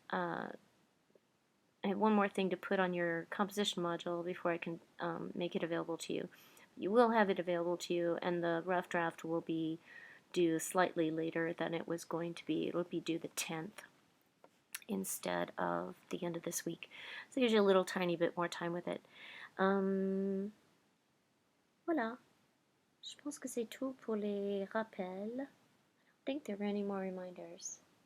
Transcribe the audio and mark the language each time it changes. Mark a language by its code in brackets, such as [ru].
[en] I have one more thing to put on your composition module before I can make it available to you. You will have it available to you, and the rough draft will be due slightly later than it was going to be. It'll be due the 10th instead of the end of this week. So it gives you a little tiny bit more time with it. [fr] Voilà. Je pense que c'est tout pour les rappels. [en] I don't think there were any more reminders.